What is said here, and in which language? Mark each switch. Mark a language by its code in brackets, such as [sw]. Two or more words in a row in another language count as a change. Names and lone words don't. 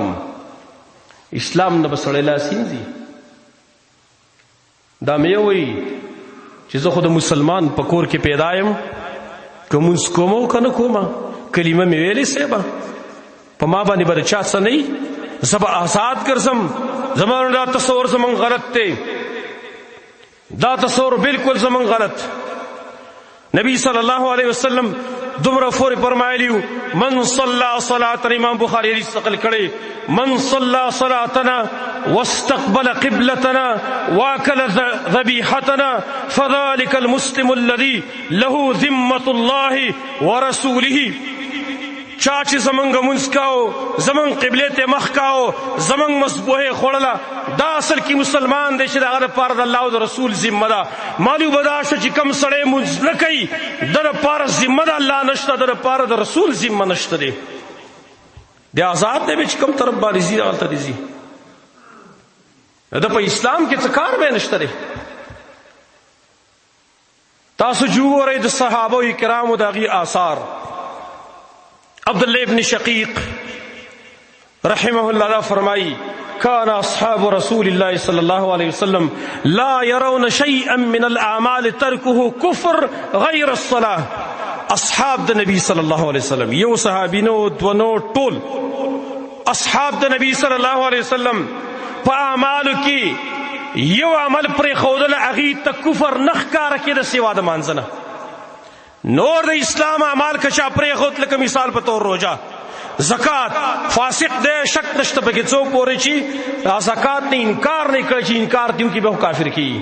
[ps] اسلام نه به سړی لاس وینځي. دا مې وایي چې زه خو د مسلمان په کور کې پیدا یم که مونځ کوم او که نه کومه کلمه مې ویلې صیبه په ما باندې به د چا څه نه وي زه به آزاد ګرځم. زما دا تصور زمونږ غلط دی دا تصور بالکل زمونږ غلط. [ar] نبی صلی الله علیه وسلم [ps] دومره فورې فرمایلیو [ar] من صلی صلاتنا [ps] امام بخاری حدیث نقل کړی [ar] من صلی صلاتنا واستقبل قبلتنا واكل ذبیحتنا فذلك المسلم الذي له ذمة الله ورسوله. [ps] چا چې زمونږ مونځ کاو زمونږ قبلې ته مخ کاو زمونږ مذبوحې خوړله دا اصل کې مسلمان دی چې د هغه لپاره د الله او د رسول ذمه ده. معلوم به دا شو چې کم سړی مونځ نه کوي د لپاره ذمه د الله نشته د لپاره د رسول ذمه نشته دی. دی آزاد دی چې کوم طرف باندې ځي هلته دې ځي. د په اسلام کې څه کار به نشته دی. تاسو جوړئ د صحابه کرامو د هغې آثار. [ar] عبداللہ ابن شقیق رحمه اللہ فرمائی كان اصحاب رسول الله صلی اللہ علیہ وسلم لا يرون شيئا من الاعمال تركه كفر غیر الصلاة. [ps] اصحاب د نبی [ar] صلی اللہ علیہ وسلم [ps] یو صحابینو دونو ټول اصحاب د نبی [ar] صلی اللہ علیہ وسلم [ps] په اعمالو کې یو عمل پرې ښودل هغې ته کفر نه ښکاره کېده سوا د مانځه نه. نور د اسلام اعمال که چا پرېښود لکه مثال په طور روژه زکات فاسق دی شک نشته پکې څوک پورې چې زکات نه انکار نه کړی چې انکار دې وکړي به کافر کېږي.